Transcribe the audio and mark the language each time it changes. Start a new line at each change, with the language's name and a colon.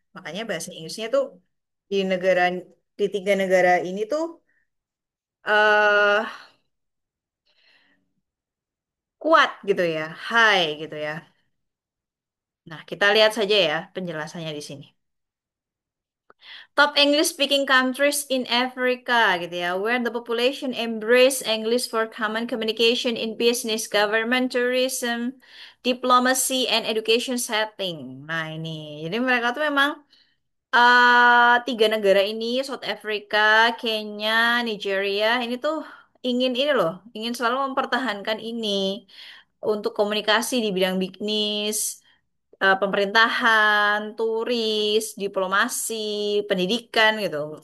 Indonesian: Makanya bahasa Inggrisnya tuh di negara di tiga negara ini tuh eh kuat gitu ya, high gitu ya. Nah, kita lihat saja ya penjelasannya di sini.
English: Top English speaking countries in Africa
Indonesian: gitu ya,
English: where the population embrace English for common communication in business, government, tourism, diplomacy, and education setting.
Indonesian: Nah, ini. Jadi mereka tuh memang tiga negara ini, South Africa, Kenya, Nigeria, ini tuh ingin ini loh, ingin selalu mempertahankan ini untuk komunikasi di bidang bisnis, pemerintahan, turis, diplomasi, pendidikan gitu.